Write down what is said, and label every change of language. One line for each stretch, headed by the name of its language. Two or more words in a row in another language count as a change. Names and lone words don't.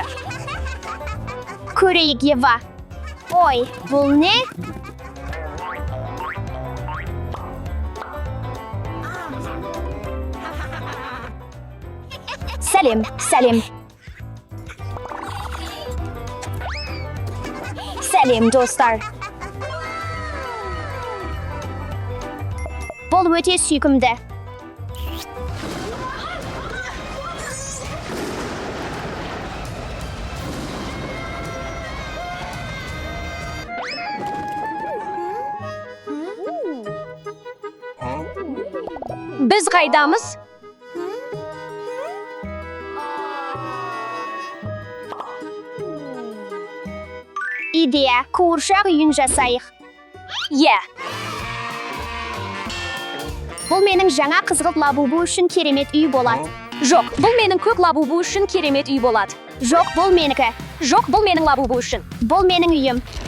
Uzbek: Ko'raylik Eva. Oy, bu ne? Salim. Salim do'stlar.
Kazakh: Бұл өте сүйкімді.
Uzbek: Biz qaydamiz? Ideya,
Kazakh: қуыршақ үйін жасайық. Бұл менің жаңа қызғылт лабубу үшін керемет үй болады. Жоқ, бұл менің көк лабубу үшін керемет үй болады. Жоқ, бұл менікі. Жоқ, бұл менің лабубу үшін. Бұл менің үйім.